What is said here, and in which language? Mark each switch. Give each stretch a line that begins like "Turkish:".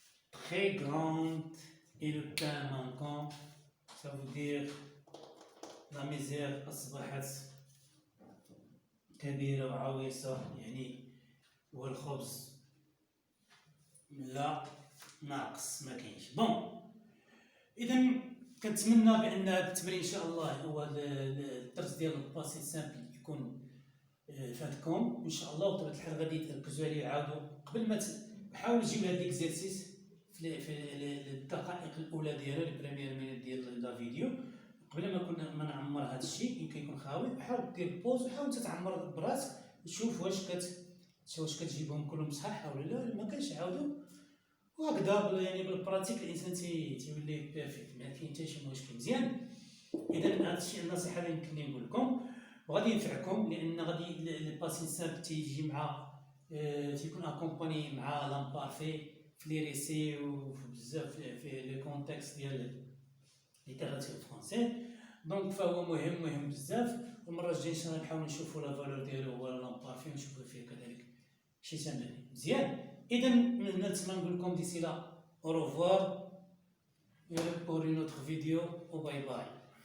French: Très grande et le pain manquant, ça veut dire la misère
Arabic: أصبحت كبيرة وعويصة يعني والخبز لا ناقص ما كاينش. بون إذا كنتمنى بأن هذا التمرين إن شاء الله هو الدرس ديال الباسي سامبل يكون فاتكم ان شاء الله. وطبيعة الحال غادي تركزوا عليه عاودوا قبل ما حاولوا تجيبوا هذا ليكزيرسيس في الدقائق الاولى ديالو لي بريمير مينيت ديال لا فيديو قبل ما نعمر هذا الشيء يمكن يكون خاوي. حاول دير بوز وحاول تتعمر براسك وشوف واش كتجيبهم كلهم صحاح ولا لا. ما كانش عاودوا وهكذا يعني بالبراتيك الانسان تيولي بيرفكت ما كاين حتى شي مشكل. مزيان. اذا هذا الشيء النصيحه اللي يمكن لي نقول لكم وغادي ينفعكم لان غادي الباسين سامبل تيجي مع تيكون اكومباني مع لامبارفي في لي ريسي وبزاف في لي كونتكست ديال ليتيراتيف فرونسي. دونك فهو مهم بزاف. المره الجايه ان شاء الله نحاول نشوفوا لا فالور ديالو هو لامبارفي ونشوفوا فيه كذلك شي تمارين. مزيان. اذا من نتمنى نقول لكم ديسي لا
French: au revoir pour une autre vidéo. Bye bye.